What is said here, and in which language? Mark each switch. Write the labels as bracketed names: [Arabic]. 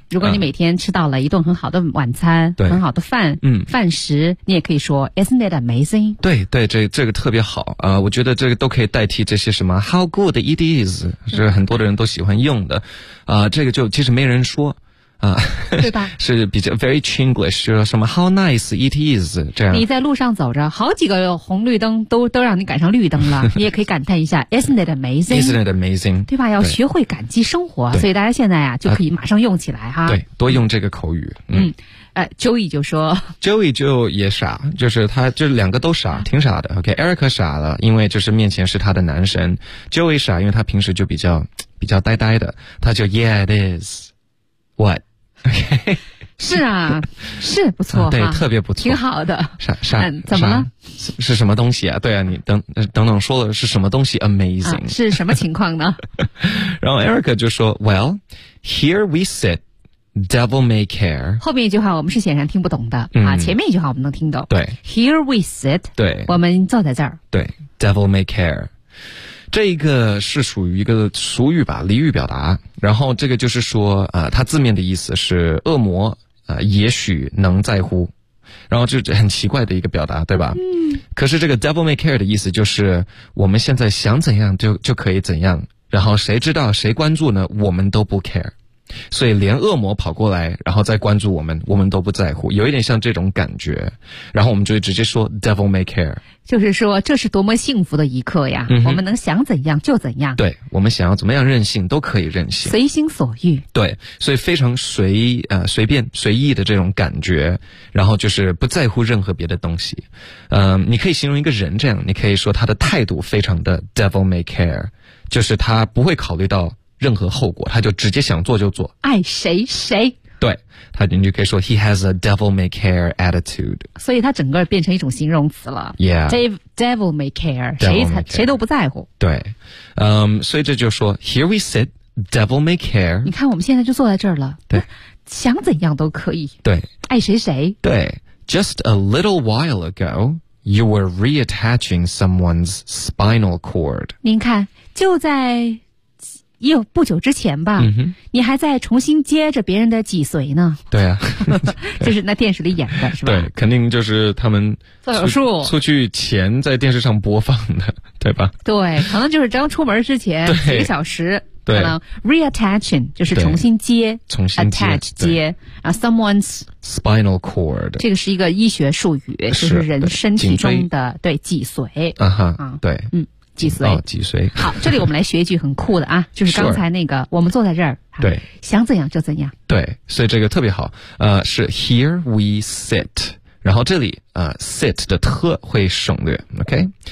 [Chinese] 如果你每天吃到了一顿很好的晚餐，对，很好的饭，嗯，饭食，你也可以说 [English] Isn't it amazing？ [Chinese] 对对，这个特别好啊、我觉得这个都可以代替这些什么 [English] How good it is， [Chinese] 是很多的人都喜欢用的啊、这个就其实没人说。对吧？是比较 very Chinglish， 就是什么 [English] How nice it is [Chinese] 这样。你在路上走着，好几个红绿灯都让你赶上绿灯了，你也可以感叹一下 [English] Isn't it amazing？ Isn't it amazing？ [Chinese] 对吧？要学会感激生活，所以大家现在啊就可以马上用起来哈。对，多用这个口语。 Joey 就说，Joey 就也傻，就是他就是两个都傻，挺傻的。 OK，Eric 傻了，因为就是面前是他的男神 ；Joey 傻，因为他平时就比较呆呆的，他就 [English] Yeah it is。 What？ Okay， [Chinese] 是啊，是不错、对，特别不错，挺好的。啥、怎么了？是什么东西啊？对啊，你等等说了是什么东西 ？Amazing、是什么情况呢？然后 Erica 就说 ： [English] “Well, here we sit, devil may care。” [Chinese] 后面一句话我们是显然听不懂的、嗯、啊，前面一句话我们能听懂。对 [English] ，here we sit， [Chinese] 对，我们坐在这儿。对 ， [English] devil may care。 [Chinese] 这个是属于一个俗语吧，俚语表达。然后这个就是说，它字面的意思是恶魔，也许能在乎。然后就很奇怪的一个表达，对吧？嗯。可是这个 [English] devil may care [Chinese] 的意思就是，我们现在想怎样就可以怎样。然后谁知道谁关注呢？我们都不 care。所以连恶魔跑过来然后再关注我们，我们都不在乎，有一点像这种感觉，然后我们就会直接说 [English] devil may care， [Chinese] 就是说这是多么幸福的一刻呀、嗯、我们能想怎样就怎样，对，我们想要怎么样任性都可以任性，随心所欲，对，所以非常随便随意的这种感觉，然后就是不在乎任何别的东西。你可以形容一个人这样，你可以说他的态度非常的 [English] devil may care， [Chinese] 就是他不会考虑到任何后果，他就直接想做就做，爱谁谁，对，他你就可以说 [English] he has a devil may care attitude， [Chinese] 所以他整个变成一种形容词了， [English] yeah， [Chinese] devil may care， 谁都不在乎，对，所以这就说 [English] here we sit devil may care， [Chinese] 你看我们现在就坐在这儿了，对，想怎样都可以，对，爱谁谁， [English] 对， just a little while ago you were reattaching someone's spinal cord， [Chinese] 您看就在又不久之前吧、嗯、你还在重新接着别人的脊髓呢，对啊就是那电视里演的是吧，对，肯定就是他们做手术出去前在电视上播放的，对吧，对，可能就是刚出门之前几个小时，对，可能 reattaching 就是重新接，重新 attach 接，然后 someone's [English] spinal cord， [Chinese] 这个是一个医学术语，是就是人身体中的对脊髓啊哈，对，嗯，脊髓，哦，脊髓。好，这里我们来学一句很酷的啊，就是刚才那个，我们坐在这儿，对，想怎样就怎样。对，所以这个特别好。是 [English] here we sit， [Chinese] 然后这里sit 的特会省略 ，OK？